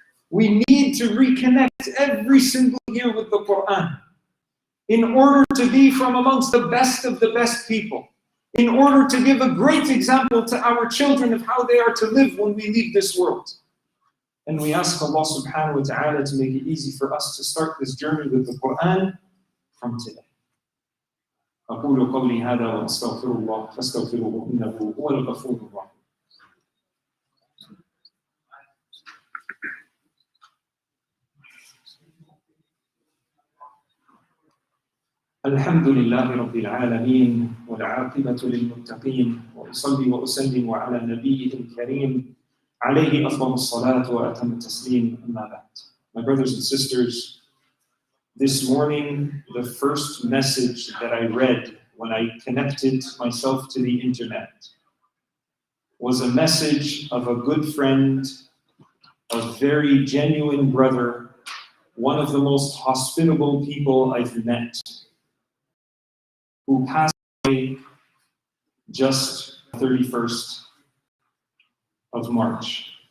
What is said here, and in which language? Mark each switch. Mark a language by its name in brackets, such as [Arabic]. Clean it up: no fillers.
[English] We need to reconnect every single year with the Quran in order to be from amongst the best of the best people, in order to give a great example to our children of how they are to live when we leave this world. And we ask Allah subhanahu wa ta'ala to make it easy for us to start this journey with the Quran from today. [Arabic] أقول قولي هذا وأستغفر الله فاستغفروه إنه هو الغفور الرحيم. الحمد لله رب العالمين والعاقبة للمتقين وأصلي وأسلم على نبيه الكريم عليه أفضل الصلاة وأتم التسليم أما بعد. [English] My brothers and sisters, This morning, the first message that I read when I connected myself to the internet was a message of a good friend, a very genuine brother, one of the most hospitable people I've met, who passed away just 31st of March.